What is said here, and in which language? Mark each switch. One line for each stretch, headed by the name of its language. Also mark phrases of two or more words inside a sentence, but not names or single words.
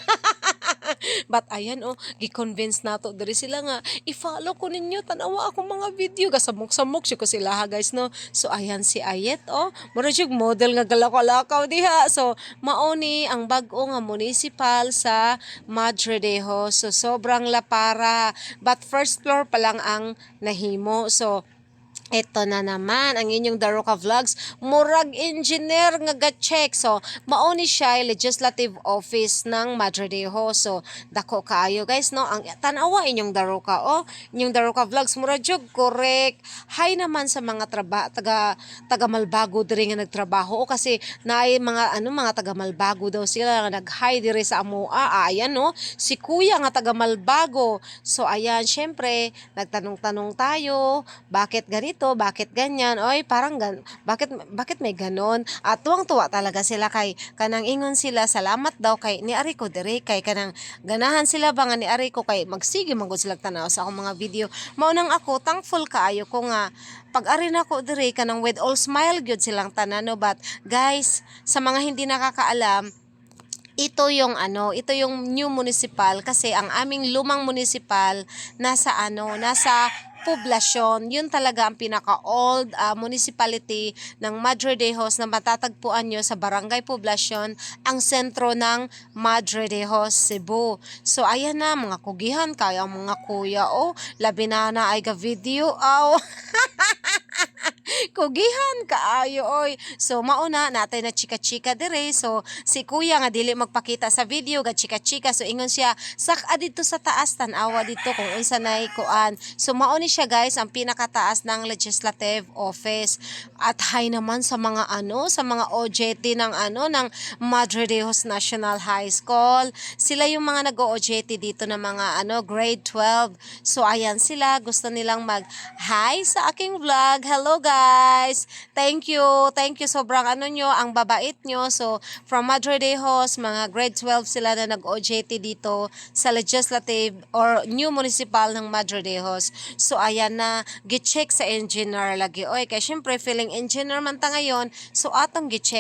Cebuano: But ayan, gi-convince nato diri sila nga i-follow ko ninyo, tanawa akong mga video, gasamok-samok siya ko sila ha guys, no. So ayan si Ayet, mura jud model nga galakaw-lakaw diha. So mao ni ang bag-o nga municipal sa Madre Deho. So sobrang lapara,
English: but first floor
Cebuano: pa lang ang nahimo. So ito na naman ang inyong The Roca Vlogs, murag engineer nga ga-check. So mao ni siya
English: legislative office
Cebuano: ng Madre Deho. So dako kaayo guys, no. Ang tanawa inyong The Roca, inyong The Roca Vlogs, mura jud correct. Hay naman sa mga taga Malbago diri nga nagtrabaho, kasi naay mga taga Malbago daw sila nga nag-hi diri sa amoa. Ayan, no, si kuya nga taga Malbago.
Filipino: So ayan, syempre nagtanong-tanong tayo, bakit ganito, bakit ganyan, oy parang bakit may ganon. At tuwang-tuwa talaga sila
Cebuano: kay kanang ingon sila salamat daw kay ni Ariko dire, kay kanang ganahan sila ba nga ni Ariko kay magsige manggod sila tanaw sa akong mga video. Mao nang ako thankful kaayo ko nga pag-ari na ko dire kanang
English: with all smile
Cebuano: gyud silang tanan, no.
Filipino: But guys, sa mga hindi nakakaalam, ito yung
English: new municipal,
Filipino: kasi ang aming lumang municipal nasa poblasyon. Yun talaga ang pinaka-
English: old municipality
Filipino: ng Madre de Dios na matatagpuan nyo sa Barangay Poblasyon, ang sentro ng Madre de Dios, Cebu.
Cebuano: So ayan na mga kugihan kaya mga kuya, labi na ay ga video. Kugihan kaayo oy. So
Filipino: mauna natin na chika-chika
Cebuano: dire. So si kuya nga dili magpakita sa video ga chika-chika. So ingon siya sak dito sa taas tan-awa dito kung unsa nay kuan. So mao ni siya guys ang pinakataas ng
English: legislative office.
Filipino: At hay naman sa mga sa mga OJT ng ng Madre de Dios National High School. Sila yung mga nag-OJT dito ng mga grade 12. So ayan sila, gusto nilang mag-hi sa aking vlog.
English: Hello guys. Thank you. Thank you
Filipino: sobrang nyo, ang babait nyo. So from Madre de Dios, mga grade 12 sila na nag-OJT dito sa
English: legislative or new municipal
Filipino: ng Madre de Dios.
Cebuano: So ayan na, gi-check sa engineer lagi. Oy, kaya syempre
English: feeling engineer
Cebuano: man ta ngayon. So atong gi-check.